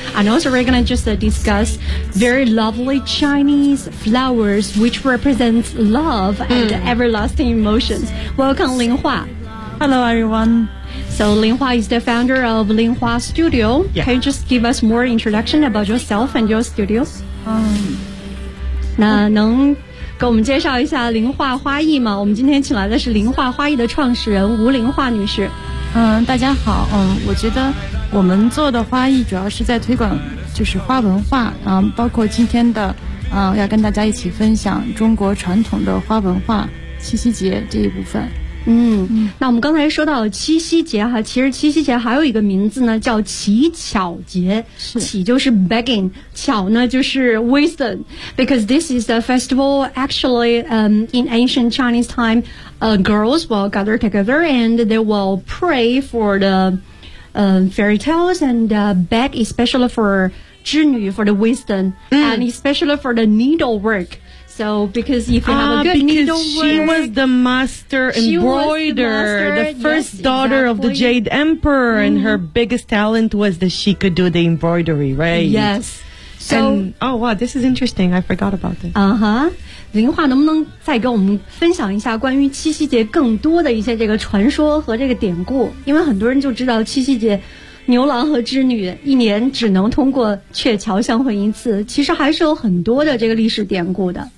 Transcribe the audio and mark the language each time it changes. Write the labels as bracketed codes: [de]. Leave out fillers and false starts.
[en] And also we're going to just discuss very lovely Chinese flowers, which represents love and everlasting emotions. Welcome, Lin Hua. Hello, everyone. So Lin Hua is the founder of Lin Hua Studio. Yeah. Can you just give us more introduction about yourself and your studio? [zh] 那能给我们介绍一下林化花艺吗？我们今天请来的是林化花艺的创始人吴林化女士。大家好。我觉得我们做的花艺主要是在推广就是花文化，包括今天的要跟大家一起分享中国传统的花文化七夕节这一部分。那我们刚才说到七夕节哈，其实七夕节还有一个名字呢，叫乞巧节。乞就是 [en] begging， [zh] 巧呢就是 [en] wisdom， because this is the festival actually in ancient Chinese time girls will gather together and they will pray for the fairy tales and beg especially for 织女 for the wisdom and especially for the needlework. So, because if you have a good needlework... She was the master embroiderer, the first daughter of the Jade Emperor, and her biggest talent was that she could do the embroidery, right? Yes. So, and, oh, wow, this is interesting. I forgot about this. Uh-huh. [zh] 林化能不能再给我们分享一下关于七夕节更多的一些这个传说和这个典故？因为很多人就知道七夕节牛郎和织女一年只能通过鹊桥相会一次，其实还是有很多的这个历史典故的。